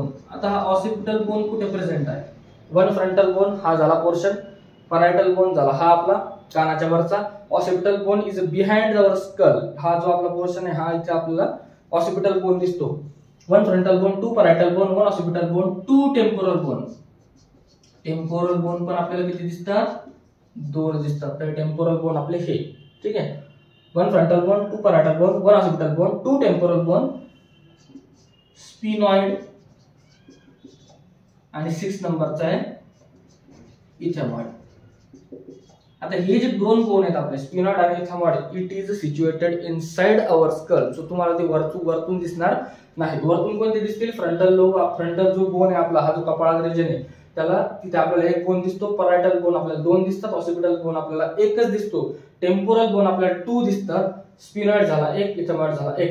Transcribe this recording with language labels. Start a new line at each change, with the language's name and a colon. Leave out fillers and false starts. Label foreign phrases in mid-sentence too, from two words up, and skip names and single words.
Marathi: आता हा
English: occipital bone
Marathi: कुठे प्रेझेंट आहे? 1
English: frontal bone
Marathi: हा झाला पोर्शन,
English: parietal bone
Marathi: झाला हा आपला कानाच्या वरचा,
English: occipital bone is behind our skull.
Marathi: हा जो आपला पोर्शन आहे हा इथे आपल्याला
English: occipital bone
Marathi: दिसतो.
English: 1 frontal bone, 2 parietal bone, 1 occipital bone, 2 temporal bone. temporal bone
Marathi: पण आपल्याला किती दिसतात? 2 दिसतात. तर
English: temporal bone
Marathi: आपले हे. ठीक आहे,
English: 1 frontal bone, 2 parietal bone, 1 occipital bone, 2 temporal bone, sphenoid
Marathi: आणि 6 नंबरचा आहे इथेमॉइड. आता हे जे 2 बोन आहेत आपले स्फिनॉइड आणि इथेमॉइड,
English: It is situated inside our skull.
Marathi: सो तुम्हाला ते वरतून दिसणार नाही. वरतून कोणते दिसतील?
English: frontal lobe,
Marathi: फ्रंटल जो बोन आहे आपला, हा जो कपाळाचा रिजन आहे त्याला, तिथे आपल्याला 1 बोन दिसतो.
English: parietal bone
Marathi: आपल्याला 2 दिसतात,
English: occipital bone
Marathi: आपल्याला 1च दिसतो,
English: temporal bone
Marathi: आपल्याला 2 दिसतात, स्फिनॉइड झाला 1, इथेमॉइड झाला 1.